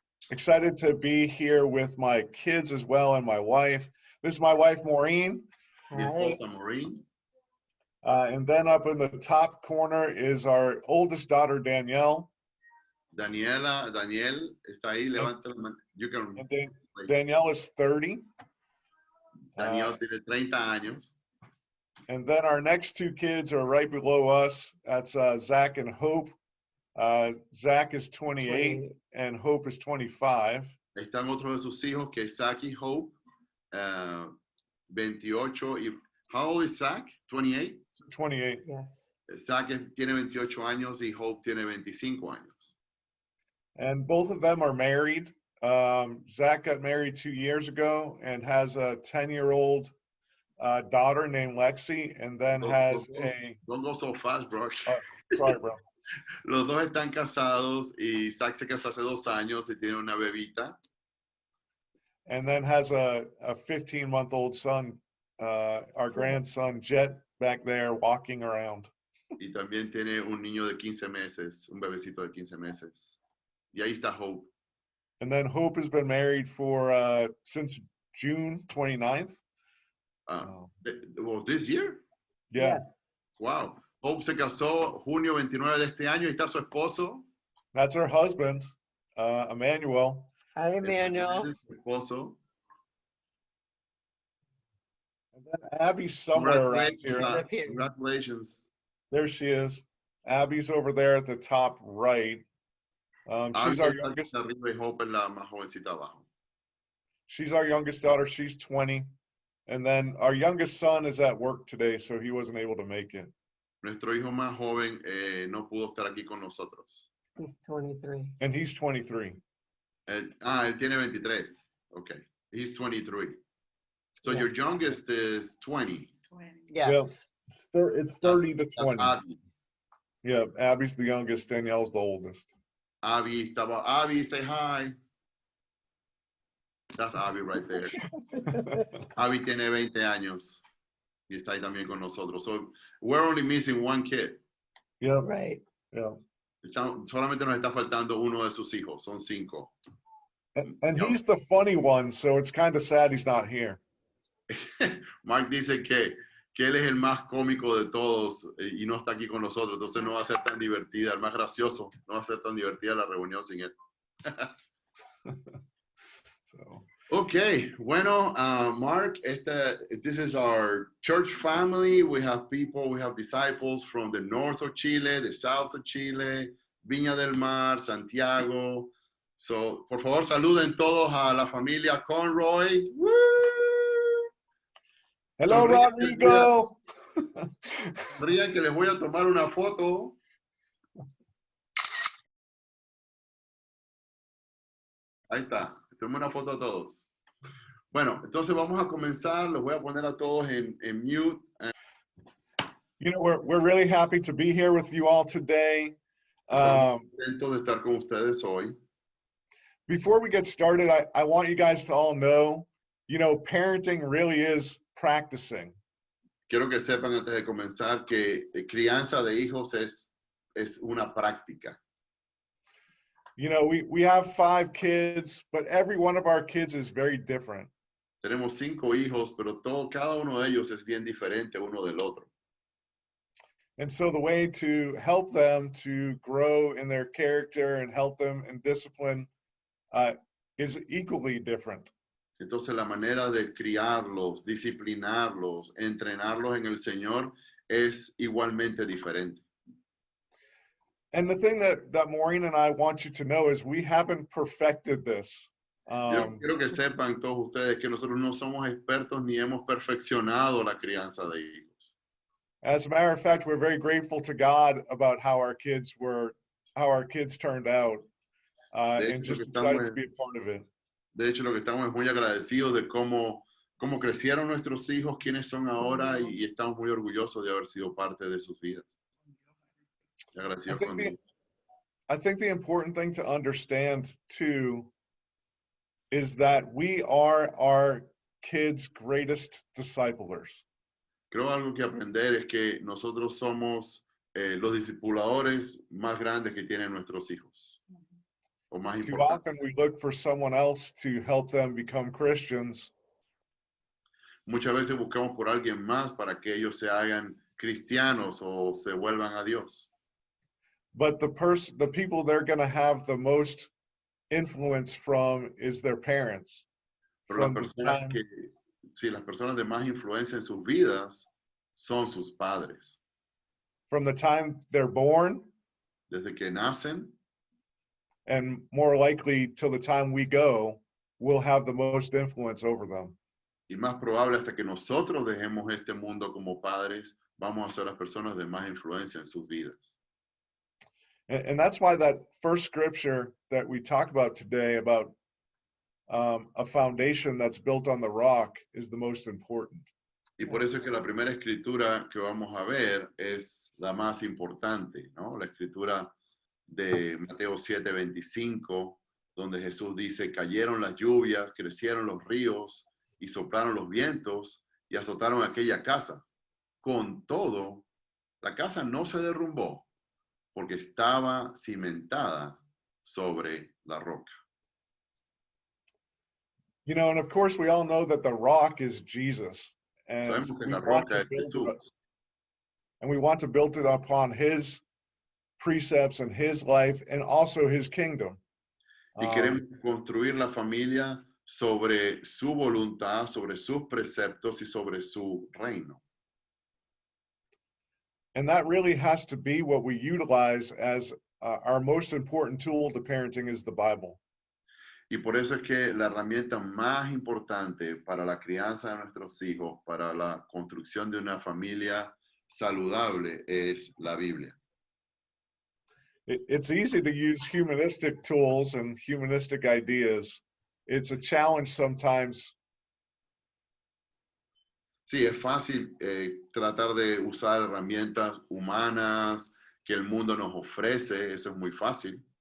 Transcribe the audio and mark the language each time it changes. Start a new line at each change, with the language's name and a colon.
English: Excited to be here with my kids as well and my wife. This is my wife, Maureen.
Spanish: Mi esposa, Maureen.
English: And then up in the top corner is our oldest daughter, Danielle.
Spanish: Daniel está ahí, levanta la mano.
English: Danielle is 30.
Spanish: Daniel tiene 30 años.
English: And then our next two kids are right below us. That's Zach and Hope. Zach is 28 and Hope is 25.
Spanish: Están otros de sus hijos, que es Zach y Hope, 28.
English: Y, how old is Zach? 28? 28. Yes.
Spanish: Zach tiene 28 años y Hope tiene 25 años.
English: And both of them are married. Zach got married 2 years ago and has a 10-year-old daughter named Lexi, and then Don't go so fast, bro. Sorry, bro.
Spanish: Los dos están casados y Zach se casó hace 2 años y tiene una bebita.
English: And then has a 15-month-old son, our grandson Jet, back there walking around.
Spanish: Y también tiene un niño de 15 meses, un bebecito de 15 meses. Y ahí está Hope.
English: And then Hope has been married for since June 29th. Well, this year? Yeah, Wow.
Spanish: Hope se casó junio 29 de este año y está su esposo.
English: that's her husband, Emmanuel. Hi, Emmanuel.
Spanish: Su esposo.
English: And then Abby's somewhere around Congratulations. here. Up here. Congratulations. There she is. Abby's over there at the top right. She's our youngest.
Spanish: Arriba y Hope es la más jovencita abajo.
English: She's our youngest daughter. She's 20. And then our youngest son is at work today, so he wasn't able to make it.
Spanish: Nuestro hijo más joven no pudo estar aquí con nosotros.
English: He's 23. And he's 23.
Spanish: Él tiene 23.
English: Okay. He's 23. So Yes. your youngest is 20. Yes. It's 30 to That's 20. Abby. Yeah, Abby's the youngest. Danielle's the oldest. Abby, Abby, say hi. That's Abby right there.
Spanish: Abby tiene 20 años y está ahí también con nosotros.
English: So we're only missing one kid. Yeah, Right. yeah.
Spanish: Solamente nos está faltando uno de sus hijos. Son 5.
English: And he's the funny one, so it's kind of sad he's not here.
Spanish: Mark dice que él es el más cómico de todos y no está aquí con nosotros. Entonces no va a ser tan divertida, el más gracioso. No va a ser tan divertida la reunión sin él.
English: So. Okay, bueno, Mark, this is our church family. We have disciples from the north of Chile, the south of Chile, Viña del Mar, Santiago.
Spanish: So, por favor, saluden todos a la familia Conroy. Woo!
English: Hello, Rodrigo.
Spanish: Sonrían que les voy a tomar una foto. Ahí está. Tome una foto a todos. Bueno, entonces vamos a comenzar. Los voy a poner a todos en mute.
English: You know, we're really happy to be here with you all today.
Spanish: Contento de estar con ustedes hoy.
English: Before we get started, I want you guys to all know, you know, parenting really is practicing.
Spanish: Quiero que sepan antes de comenzar que crianza de hijos es una práctica.
English: You know, we have 5 kids, but every one of our kids is very different.
Spanish: Tenemos 5 hijos, pero cada uno de ellos es bien diferente uno del otro.
English: And so the way to help them to grow in their character and help them in discipline is equally different.
Spanish: Entonces la manera de criarlos, disciplinarlos, entrenarlos en el Señor es igualmente diferente.
English: And the thing that Maureen and I want you to know is we haven't perfected this.
Spanish: Yo quiero que sepan todos ustedes que nosotros no somos expertos ni hemos perfeccionado la crianza de hijos.
English: As a matter of fact, we're very grateful to God about how our kids turned out, and just excited to be a part of it.
Spanish: De hecho, lo que estamos es muy agradecidos de cómo crecieron nuestros hijos, quiénes son ahora, y estamos muy orgullosos de haber sido parte de sus vidas.
English: I think the important thing to understand too is that we are our kids' greatest disciplers.
Spanish: Creo algo que aprender es que nosotros somos los discipuladores más grandes que tienen nuestros hijos. O más
English: Too
Spanish: importantes.
English: often we look for someone else to help them become Christians.
Spanish: Muchas veces buscamos por alguien más para que ellos se hagan cristianos o se vuelvan a Dios.
English: But the people they're going to have the most influence from is their parents.
Spanish: Pero las personas de más influencia en sus vidas son sus padres.
English: From the time they're born,
Spanish: Desde que nacen,
English: and more likely till the time we go, we'll have the most influence over them.
Spanish: y más probable hasta que nosotros dejemos este mundo como padres, vamos a ser las personas de más influencia en sus vidas.
English: And that's why that first scripture that we talk about today about a foundation that's built on the rock is the most important.
Spanish: Y por eso es que la primera escritura que vamos a ver es la más importante, ¿no? La escritura de Mateo 7:25, donde Jesús dice, cayeron las lluvias, crecieron los ríos y soplaron los vientos y azotaron aquella casa. Con todo, la casa no se derrumbó porque estaba cimentada sobre la roca.
English: You know, and of course we all know that the rock is Jesus. and
Spanish: Sabemos que
English: we
Spanish: la
English: want
Spanish: roca
English: to
Spanish: es
English: build
Spanish: Jesús.
English: it, and we want to build it upon His precepts and His life and also His kingdom.
Spanish: Y queremos construir la familia sobre su voluntad, sobre sus preceptos y sobre su reino.
English: And that really has to be what we utilize as our most important tool to parenting is the Bible. Y por eso es que la herramienta más importante para la crianza de nuestros hijos, para la construcción de una familia saludable, es la Biblia. It's easy to use humanistic tools and humanistic ideas. It's a challenge sometimes.
Spanish: Sí, es fácil tratar de usar herramientas humanas que el mundo nos ofrece, eso es muy fácil.